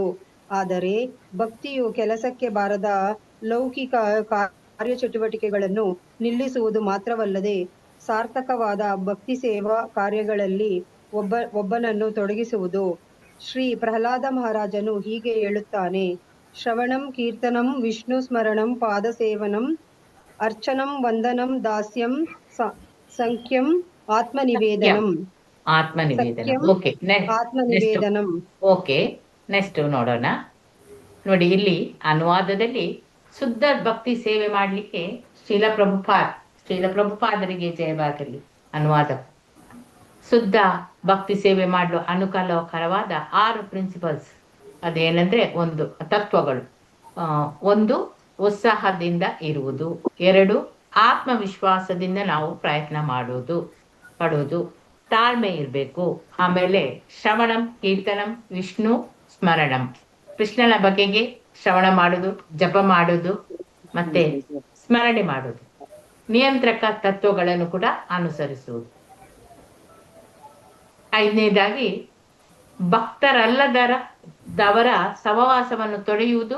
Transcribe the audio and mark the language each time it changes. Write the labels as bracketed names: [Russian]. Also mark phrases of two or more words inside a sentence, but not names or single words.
[Kannada] ಆದರೆ ಭಕ್ತಿಯು ಕೆಲಸಕ್ಕೆ ಬಾರದ ಲೌಕಿಕ ಕಾರ್ಯಚಟುವಟಿಕೆಗಳನ್ನು ನಿಲ್ಲಿಸುವುದು ಮಾತ್ರವಲ್ಲದೆ ಸಾರ್ಥಕವಾದ ಭಕ್ತಿ ಸೇವಾ ಕಾರ್ಯಗಳಲ್ಲಿ ಒಬ್ಬನನ್ನು ತೊಡಗಿಸುವುದು. ಶ್ರೀ ಪ್ರಹ್ಲಾದ ಮಹಾರಾಜನು ಹೀಗೆ ಹೇಳುತ್ತಾನೆ: [Sanskrit] ಶ್ರವಣಂ ಕೀರ್ತನಂ ವಿಷ್ಣು ಸ್ಮರಣಂ ಪಾದಸೇವನಂ ಅರ್ಚನಂ ವಂದನಂ ದಾಸ್ಯಂ ಸಂಖ್ಯಂ ಆತ್ಮನಿವೇದನಂ. [English] OK, next [Kannada] ನೋಡೋಣ. ನೋಡಿ, ಇಲ್ಲಿ ಅನುವಾದದಲ್ಲಿ ಶುದ್ಧ ಭಕ್ತಿ ಸೇವೆ ಮಾಡಲಿಕ್ಕೆ ಶ್ರೀಲ ಪ್ರಭುಪಾದರಿಗೆ ಜಯವಾಗಲಿ. ಅನುವಾದ: ಶುದ್ಧ ಭಕ್ತಿ ಸೇವೆ ಮಾಡಲು ಅನುಕೂಲಕರವಾದ 6 ಪ್ರಿನ್ಸಿಪಲ್ಸ್. ಅದೇನೆಂದ್ರೆ, 1 ತತ್ವಗಳು. 1 ಉತ್ಸಾಹದಿಂದ ಇರುವುದು. 2 ಆತ್ಮವಿಶ್ವಾಸದಿಂದ ನಾವು ಪ್ರಯತ್ನ ಪಡುವುದು. ತಾಳ್ಮೆ ಇರಬೇಕು. ಆಮೇಲೆ [Sanskrit] ಶ್ರವಣಂ ಕೀರ್ತನಂ ವಿಷ್ಣು ಸ್ಮರಣಂ, [Kannada] ಕೃಷ್ಣನ ಬಗೆಗೆ ಶ್ರವಣ ಮಾಡುದು, ಜಪ ಮಾಡುದು, ಮತ್ತೆ ಸ್ಮರಣೆ ಮಾಡುದು. ನಿಯಂತ್ರಕ ತತ್ವಗಳನ್ನು ಕೂಡ ಅನುಸರಿಸುವುದು. 5ನೇದಾಗಿ ಭಕ್ತರಲ್ಲದವರ ಸಹವಾಸವನ್ನು ತೊಡೆಯುವುದು.